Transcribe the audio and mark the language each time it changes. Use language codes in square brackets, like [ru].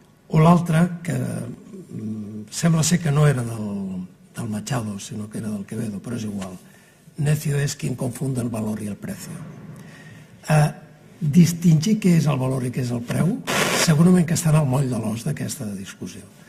[ca] O l'altra, que sembla ser que no era del Machado, sinó que era del Quevedo, però és igual. [es] Necio es quien confunde el valor i el precio. [ca] Distingir què és el valor i què és el preu segurament que està en el moll de l'os d'aquesta discussió.